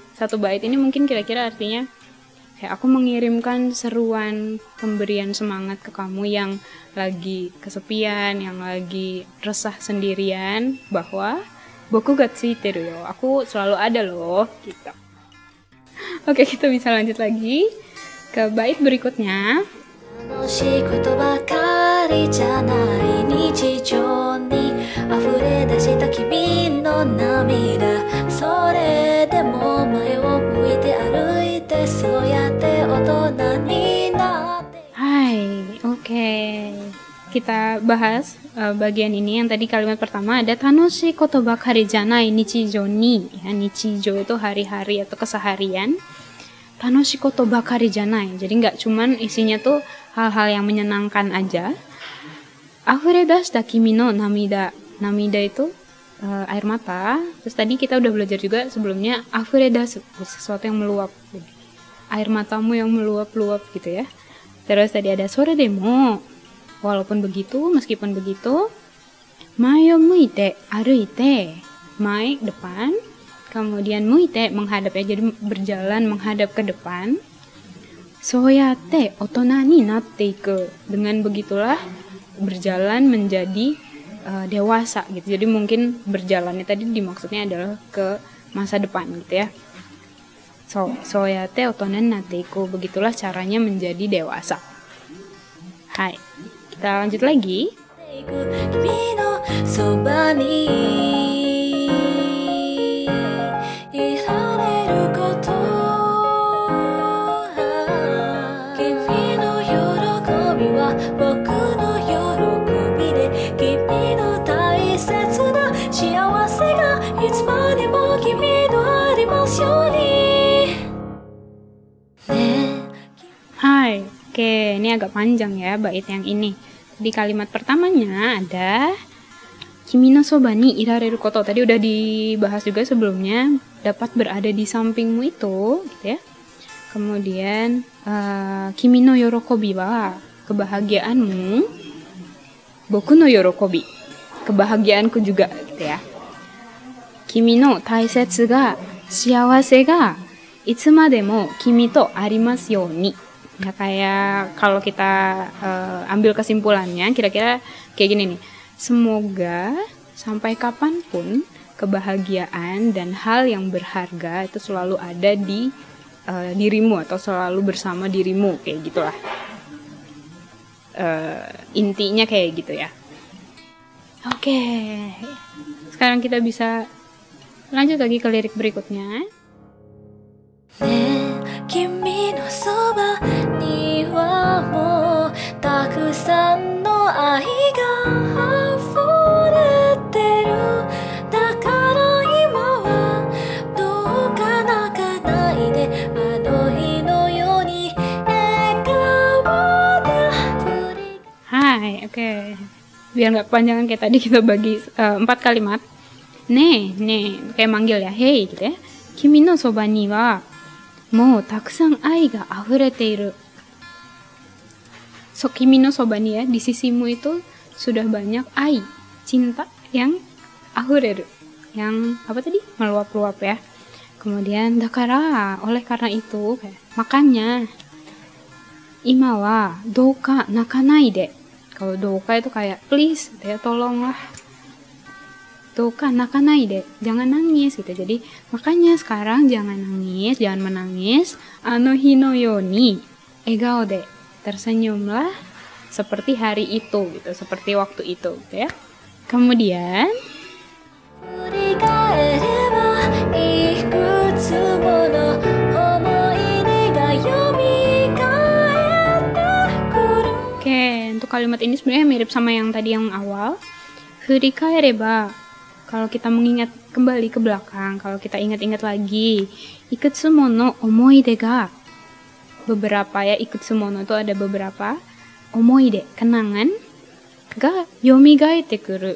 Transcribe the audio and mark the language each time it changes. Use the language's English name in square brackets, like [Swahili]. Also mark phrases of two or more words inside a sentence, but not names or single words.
[Indonesian] Jadi satu bait ini mungkin kira-kira artinya Kayak aku mengirimkan seruan pemberian semangat ke kamu yang lagi kesepian, yang lagi resah sendirian, bahwa [Japanese] 僕がついてるよ, [Indonesian] aku selalu ada loh, gitu. Oke, kita bisa lanjut lagi ke bait berikutnya. [Japanese] 楽しいことばかりじゃない日常に溢れ出した君の涙それでも前を向いて歩いてそうやって大人になって [Indonesian] Hai, oke. Kita bahas bagian ini. Yang tadi kalimat pertama ada [Japanese] 楽しいことばかりじゃない日常に. [Indonesian] Ya, nichijou itu hari-hari atau keseharian. [Japanese] 楽しいことばかりじゃない. [Indonesian] Jadi nggak cuman isinya tuh hal-hal yang menyenangkan aja. [Japanese] 溢れ出した君の涙. [Indonesian] Namida itu air mata. Terus tadi kita udah belajar juga sebelumnya [Japanese] 溢れ出す, [Indonesian] sesuatu yang meluap. Air matamu yang meluap-luap gitu ya. Terus tadi ada [Japanese] それでも. [Indonesian] Walaupun begitu, meskipun begitu, [Japanese] 前を向いて歩いて. [Indonesian] Mae depan, kemudian muite menghadap ya, jadi berjalan menghadap ke depan. [Japanese] そうやって大人になっていく. [Indonesian] Dengan begitulah berjalan menjadi dewasa gitu. Jadi mungkin berjalannya tadi dimaksudnya adalah ke masa depan gitu ya. [Japanese] そうやって大人になっていく. [Indonesian] Begitulah caranya menjadi dewasa. Hai. Kita lanjut lagi. [Japanese] 君のそばにいられること君の喜びは僕の喜びで君の大切な幸せがいつまでも君とありますようにね [Indonesian] Hai. Oke, ini agak panjang ya bait yang ini. Di kalimat pertamanya ada [Japanese] 君のそばにいられること. [Indonesian] Tadi udah dibahas juga sebelumnya, dapat berada di sampingmu itu, gitu ya. [Japanese] Kemudian 君の喜びは, kebahagiaanmu. 僕の喜び, [Indonesian] kebahagiaanku juga, gitu ya. [Japanese] 君の大切が幸せがいつまでも君とありますように. [Indonesian] Ya kayak kalau kita ambil kesimpulannya kira-kira kayak gini nih. Semoga sampai kapanpun kebahagiaan dan hal yang berharga itu selalu ada di dirimu atau selalu bersama dirimu, kayak gitulah. Intinya kayak gitu ya. Oke. Sekarang kita bisa lanjut lagi ke lirik berikutnya. [Japanese] 君のそばにはもうたくさんの愛が溢れてるだから今はどうか泣かないであの日のように笑顔で振り [Indonesian] Hai, oke. Biar nggak kepanjangan kayak tadi kita bagi 4 kalimat. Nih, kayak manggil ya. Hey, gitu ya. [Japanese] 君のそばにはもうたくさんの愛が溢れている. [Indonesian] So, [Japanese] 君のそばに [Indonesian] ya, di sisimu itu sudah banyak ai, cinta yang afureru. Yang apa tadi? Meluap-luap ya. Kemudian dakara, oleh karena itu, makanya [Japanese] 今はどうか泣かないで. [Indonesian] Kalau douka itu kayak please, ya tolonglah. [Japanese] どうか泣かないで, [Indonesian] jangan nangis gitu. Jadi makanya sekarang jangan nangis, jangan menangis. [Japanese] あの日のように笑顔で, [Indonesian] tersenyumlah seperti hari itu gitu, seperti waktu itu gitu ya. Kemudian [Japanese] 振り返ればいくつもの思い出が蘇ってくる [Indonesian] oke, untuk kalimat ini sebenarnya mirip sama yang tadi yang awal. Furikaereba, kalau kita mengingat kembali ke belakang, kalau kita ingat-ingat lagi, [Japanese] いくつもの思い出が, [Indonesian] beberapa ya, ikutsumono itu ada beberapa, omoide, kenangan, [Japanese] が蘇ってくる.